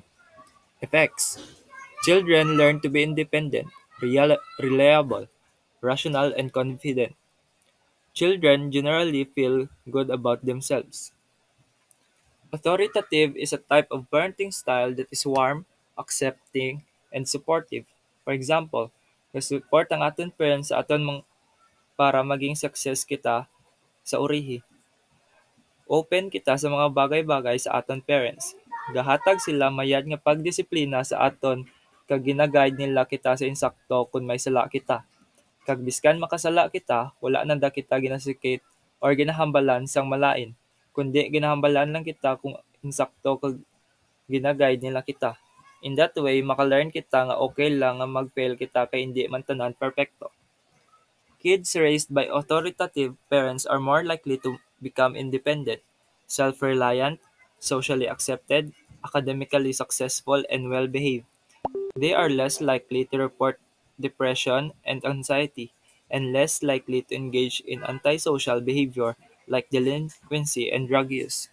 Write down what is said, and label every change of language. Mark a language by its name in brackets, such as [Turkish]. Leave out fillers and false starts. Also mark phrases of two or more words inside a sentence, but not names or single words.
[English] Effects: children learn to be independent, reliable, rational, and confident. Children generally feel good about themselves. Authoritative is a type of parenting style that is warm, accepting, and supportive. For example, [Hiligaynon] support ang aton parents sa aton para maging success kita sa urihi. Open kita sa mga bagay-bagay sa aton parents. Gahatag sila mayad nga pagdisiplina sa aton kag gina-guide nila kita sa insakto kung may sala kita. Kag biskan makasala kita, wala nanda kita ginasikit or ginahambalan sang malain, kundi ginahambalan lang kita kung insakto kag gina-guide nila kita. [English] In that way, [Hiligaynon] maka-learn kita nga okay lang nga mag-fail kita kay hindi man tanan perpekto. [English] Kids raised by authoritative parents are more likely to become independent, self-reliant, socially accepted, academically successful, and well-behaved. They are less likely to report depression and anxiety, and less likely to engage in antisocial behavior like delinquency and drug use.